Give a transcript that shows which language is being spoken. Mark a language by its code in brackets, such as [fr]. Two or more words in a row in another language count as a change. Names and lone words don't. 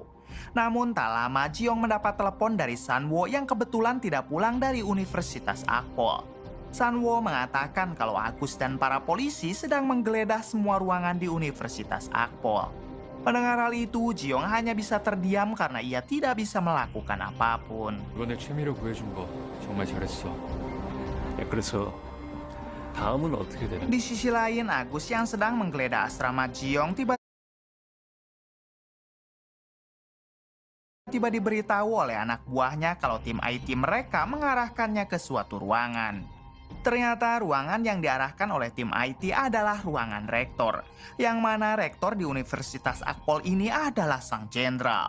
[id] Namun tak lama Jiong mendapat telepon dari Sanwo yang kebetulan tidak pulang dari Universitas Akpol. Sanwo mengatakan kalau Agus dan para polisi sedang menggeledah semua ruangan di Universitas Akpol. Mendengar hal itu, Jiong hanya bisa terdiam karena ia tidak bisa melakukan apapun. [ko] 이번에 최미로 구해준 거 정말 잘했어. 그래서 다음은 어떻게 되는? [id] Di sisi lain, Agus yang sedang menggeledah asrama Jiong tiba-tiba diberitahu oleh anak buahnya kalau tim IT mereka mengarahkannya ke suatu ruangan. Ternyata ruangan yang diarahkan oleh tim IT adalah ruangan rektor, yang mana rektor di Universitas Akpol ini adalah sang jenderal.